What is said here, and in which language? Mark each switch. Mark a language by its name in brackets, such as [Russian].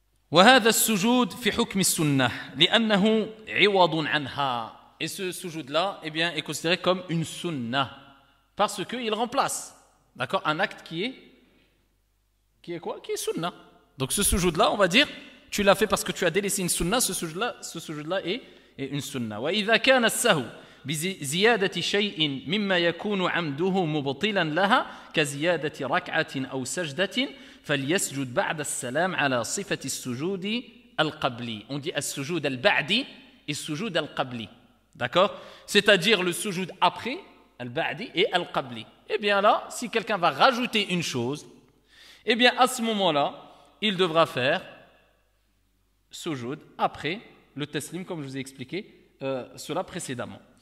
[Arabic] وهذا السجود في حكم السنة لأنه عوض عنها. [French] Et ce sujoud là, eh bien, est considéré comme une sunnah parce qu'il remplace, d'accord, un acte qui est quoi? Qui est sunnah. Donc ce sujoud là, on va dire, tu l'as fait parce que tu as délaissé une sunnah. Ce sujoud là est une sunnah. [Arabic] وإذا كان السهو بزيادة شيء مما يكون عمده مبطلا لها كزيادة ركعة أو سجدة فليسجد بعد السلام على صفة السجود القبلي. [French] On dit السجود البعدي et السجود القبلي. D'accord? C'est-à-dire le sujoud après, al-ba'di et al-qabli. Eh bien là, si quelqu'un va rajouter une chose, eh bien à ce moment-là, il devra faire sujoud après le taslim, comme je vous ai expliqué cela précédemment.